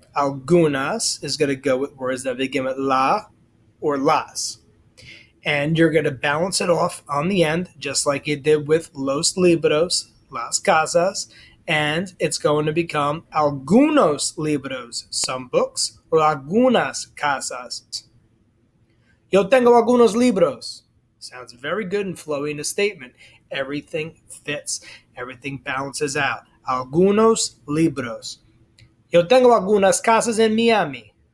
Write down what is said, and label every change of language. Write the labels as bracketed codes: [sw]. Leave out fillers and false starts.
[en] Algunas is going to go with words that begin with la or las. And you're going to balance it off on the end, just like you did with [es] los libros, las casas, [en] and it's going to become [es] algunos libros, [en] some books, or [es] algunas casas. Yo tengo algunos libros. [en] Sounds very good and flowy in a statement. Everything fits. Everything balances out. [es] Algunos libros. Yo tengo algunas casas en Miami.